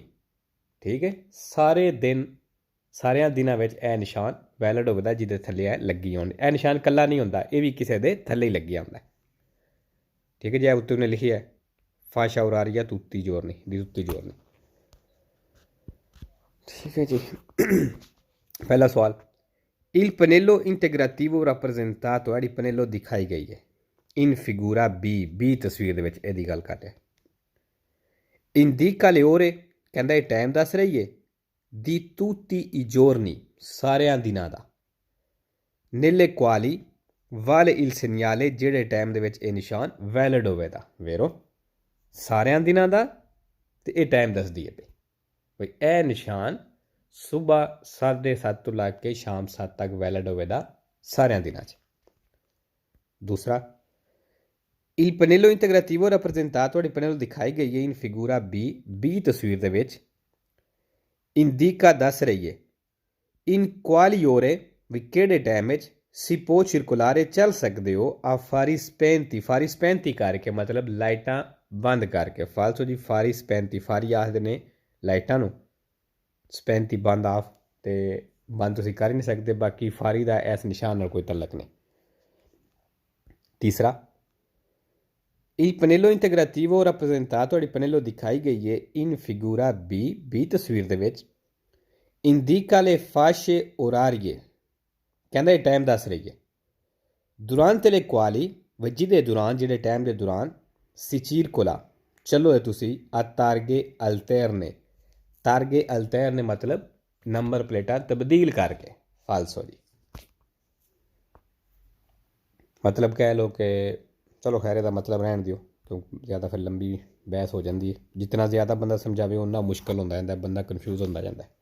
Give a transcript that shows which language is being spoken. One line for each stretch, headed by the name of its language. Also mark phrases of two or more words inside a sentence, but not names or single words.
Punjabi: ਠੀਕ ਹੈ, ਸਾਰਿਆਂ ਦਿਨਾਂ ਵਿੱਚ ਇਹ ਨਿਸ਼ਾਨ ਵੈਲਿਡ ਹੋਵੇਗਾ ਜਿਹਦੇ ਥੱਲੇ ਇਹ ਲੱਗੀ ਆਉਂਦੀ। ਇਹ ਨਿਸ਼ਾਨ ਇਕੱਲਾ ਨਹੀਂ ਹੁੰਦਾ, ਇਹ ਵੀ ਕਿਸੇ ਦੇ ਥੱਲੇ ਹੀ ਲੱਗੀ ਆਉਂਦਾ। ਠੀਕ ਹੈ ਜੀ, ਉੱਤੇ ਉਹਨੇ ਲਿਖਿਆ
Italian: fascia oraria
Punjabi: ਤੂਤੀ ਜ਼ੋਰ ਨਹੀਂ ਦੀ, ਤੂਤੀ ਜ਼ੋਰ ਨਹੀਂ। ਠੀਕ ਹੈ ਜੀ, ਪਹਿਲਾ ਸਵਾਲ
Italian: il pannello integrativo rappresentato,
Punjabi: ਜਿਹੜੀ ਪਨੇਲੋ ਦਿਖਾਈ ਗਈ ਹੈ
Italian: in figura B
Punjabi: ਤਸਵੀਰ ਦੇ ਵਿੱਚ, ਇਹਦੀ ਗੱਲ ਕਰ ਰਿਹਾ।
Italian: indica le ore,
Punjabi: ਕਹਿੰਦਾ ਇਹ ਟਾਈਮ ਦੱਸ ਰਹੀ ਹੈ
Italian: di tutti i giorni,
Punjabi: ਸਾਰਿਆਂ ਦਿਨਾਂ ਦਾ।
Italian: nelle quali vale il segnale,
Punjabi: ਜਿਹੜੇ ਟਾਈਮ ਦੇ ਵਿੱਚ ਇਹ ਨਿਸ਼ਾਨ ਵੈਲਿਡ ਹੋਵੇਗਾ। ਵੇਰੋ ਸਾਰਿਆਂ ਦਿਨਾਂ ਦਾ ਤੇ ਇਹ ਟਾਈਮ ਦੱਸਦੀ ਹੈ ਬਈ ਇਹ ਨਿਸ਼ਾਨ ਸਵੇਰ 7:30 ਤੋਂ ਲੱਗ ਕੇ ਸ਼ਾਮ 7 ਤੱਕ ਵੈਲਿਡ ਹੋਵੇਗਾ ਸਾਰਿਆਂ ਦਿਨਾਂ 'ਚ।
Italian: ਦੂਸਰਾ il pannello integrativo rappresentato,
Punjabi: ਤੁਹਾਡੀ ਪਨੇਲੋ ਦਿਖਾਈ ਗਈ ਹੈ
Italian: in figura B
Punjabi: ਤਸਵੀਰ ਦੇ ਵਿੱਚ indica ਦੱਸ ਰਹੀ ਹੈ
Italian: in quali ore,
Punjabi: ਵੀ ਕਿਹੜੇ ਟਾਈਮ ਵਿੱਚ
Italian: si può circolare,
Punjabi: ਚੱਲ ਸਕਦੇ ਹੋ
Italian: a fari spenti
Punjabi: ਕਰਕੇ, ਮਤਲਬ ਲਾਈਟਾਂ ਬੰਦ ਕਰਕੇ। ਫਾਲਸੋ ਜੀ
Italian: fari spenti,
Punjabi: ਫਾਰੀ ਆਖਦੇ ਨੇ ਲਾਈਟਾਂ ਨੂੰ, spenti ਬੰਦ ਆਫ, ਤੇ ਬੰਦ ਤੁਸੀਂ ਕਰ ਹੀ ਨਹੀਂ ਸਕਦੇ। ਬਾਕੀ ਫਾਰੀ ਦਾ ਇਸ ਨਿਸ਼ਾਨ ਨਾਲ ਕੋਈ ਤਲਕ ਨਹੀਂ। ਤੀਸਰਾ
Italian: il pannello integrativo rappresentato,
Punjabi: ਤੁਹਾਡੀ ਪਨੇਲੋ ਦਿਖਾਈ ਗਈ ਹੈ
Italian: in figura B
Punjabi: ਤਸਵੀਰ ਦੇ ਵਿੱਚ
Italian: indica le fasce orarie,
Punjabi: ਕਹਿੰਦਾ ਇਹ ਟਾਈਮ ਦੱਸ ਰਹੀ ਹੈ
Italian: durante le quali,
Punjabi: ਜਿਹਦੇ ਦੌਰਾਨ, ਜਿਹੜੇ ਟਾਈਮ ਦੇ ਦੌਰਾਨ
Italian: si circola,
Punjabi: ਚਲੋ ਇਹ ਤੁਸੀਂ
Italian: a targhe alterne
Punjabi: ਮਤਲਬ ਨੰਬਰ ਪਲੇਟਾਂ ਤਬਦੀਲ ਕਰਕੇ। ਫਾਲਸੋ ਜੀ ਮਤਲਬ ਕਹਿ ਲਓ ਕਿ ਚਲੋ ਖੈਰ ਇਹਦਾ ਮਤਲਬ ਰਹਿਣ ਦਿਓ ਕਿਉਂਕਿ ਜ਼ਿਆਦਾ ਫਿਰ ਲੰਬੀ ਬਹਿਸ ਹੋ ਜਾਂਦੀ ਹੈ। ਜਿਤਨਾ ਜ਼ਿਆਦਾ ਬੰਦਾ ਸਮਝਾਵੇ ਉਨਾ ਮੁਸ਼ਕਿਲ ਹੁੰਦਾ ਜਾਂਦਾ, ਬੰਦਾ ਕਨਫਿਊਜ਼ ਹੁੰਦਾ ਜਾਂਦਾ।